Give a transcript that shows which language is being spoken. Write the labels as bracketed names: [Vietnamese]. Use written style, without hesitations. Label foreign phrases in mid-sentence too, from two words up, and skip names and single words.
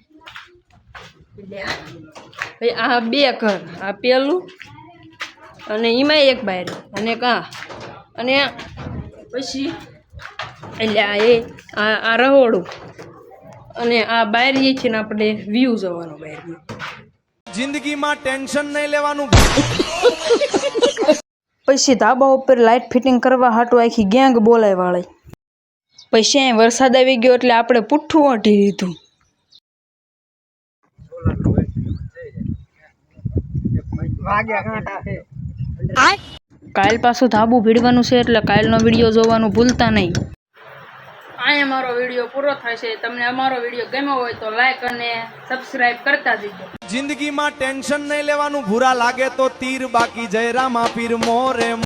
[Gujarati] આ બે ઘર આ પેલું અને એમાં એક બારી અને કા અને પછી એટલે આ રહોડું અને આ બારી છે ને આપણે વ્યૂ જોવાનો બારી। જિંદગી માં ટેન્શન નહીં લેવાનું। પછી ધાબા ઉપર લાઇટ ફિટિંગ કરવા હાટું આખી ગેંગ બોલાય વાળી। પછી અહીં વરસાદ આવી ગયો એટલે આપણે પુઠ્ઠું વાટી દીધું। કાલ પાછું ધાબુ ભીડવાનું છે એટલે કાલનો વિડીયો જોવાનું ભૂલતા નહીં। અહીંયા અમારો વિડીયો પૂરો થાય છે। તમને અમારો વિડીયો ગમ્યો હોય તો લાઈક અને સબસ્ક્રાઇબ કરતા જજો। જિંદગી માં ટેન્શન નહીં લેવાનું બુરા લાગે તો તીર બાકી જય રામા પીર મોરે।